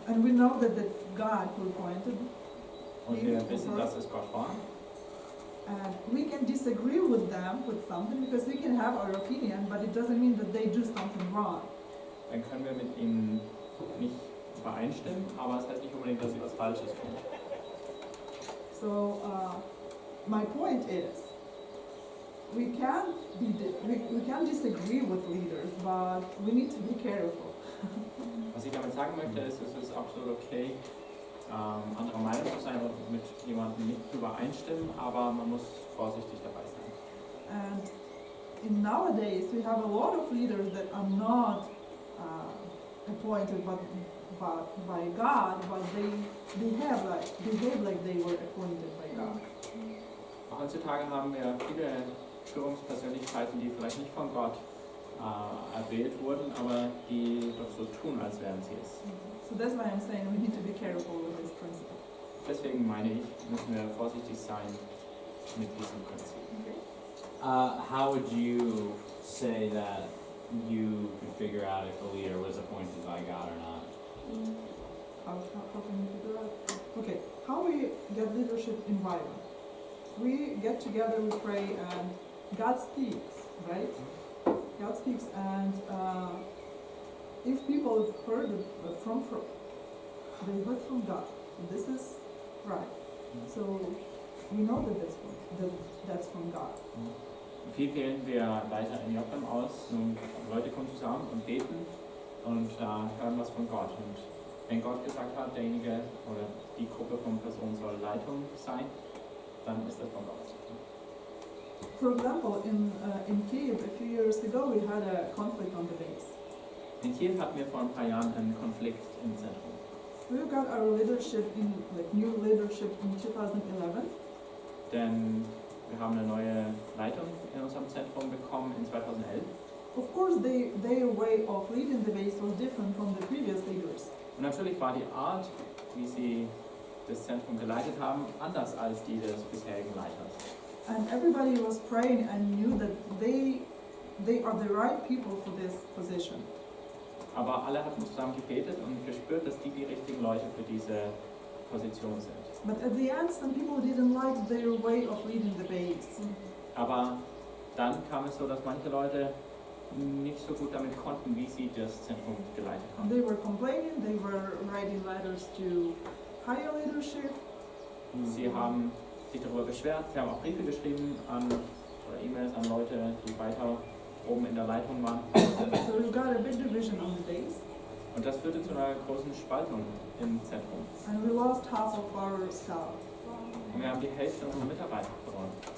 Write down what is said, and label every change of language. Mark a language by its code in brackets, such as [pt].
[en] and we know that that's God who appointed, [de] und wir wissen, dass es Gott war, [en] and we can disagree with them with something because we can have our opinion, but it doesn't mean that they do something wrong. [de] dann können wir mit ihnen nicht übereinstimmen, aber es heißt nicht unbedingt, dass sie was Falsches tun. [en] So my point is, we can disagree with leaders, but we need to be careful. [de] Was ich damit sagen möchte, ist, es ist absolut okay, anderer Meinung zu sein und mit jemandem nicht zu übereinstimmen, aber man muss vorsichtig dabei sein. [en] And in nowadays, we have a lot of leaders that are not appointed by God, but they behave like they were appointed by God. [de] Heutzutage haben wir viele Führungspersönlichkeiten, die vielleicht nicht von Gott erwählt wurden, aber die doch so tun, als wären sie es. [en] So that's why I'm saying we need to be careful with this principle. [de] Deswegen meine ich, müssen wir vorsichtig sein mit diesem Prinzip. [en] How would you say that you could figure out if a leader was appointed by God or not? How can we figure out? Okay, how we get leadership in Bible? We get together, we pray, and God speaks, right? God speaks, and if people heard they heard from God, this is right. So we know that that's from God. [de] Viel wählen wir Leiter in Jocham aus, nun Leute kommen zusammen und beten und hören was von Gott. Und wenn Gott gesagt hat, derjenige oder die Gruppe von Personen soll Leitung sein, dann ist das von Gott. [en] For example, in Kiev a few years ago, we had a conflict on the base. [de] In Kiew hatten wir vor ein paar Jahren einen Konflikt im Zentrum. [en] We got our leadership new leadership in 2011. [de] Denn wir haben eine neue Leitung in unserem Zentrum bekommen in 2011. [en] Of course, their way of leading the base was different from the previous leaders. [de] Und natürlich war die Art, wie sie das Zentrum geleitet haben, anders als die des bisherigen Leiters. [en] And everybody was praying and knew that they are the right people for this position. [de] Aber alle hatten zusammen gebetet und gespürt, dass die richtigen Leute für diese Position sind. [en] But at the end, some people didn't like their way of leading the base. [de] Aber dann kam es so, dass manche Leute nicht so gut damit konnten, wie sie das Zentrum geleitet haben. [en] They were complaining, they were writing letters to higher leadership. [de] Sie haben sich darüber beschwert, sie haben auch Briefe geschrieben oder E-Mails an Leute, die weiter oben in der Leitung waren. [en] So we got a big division on the base. [de] Und das führte zu einer großen Spaltung im Zentrum. [en] And we lost half of our staff. [de] Und wir haben die Hälfte unserer Mitarbeiter verloren.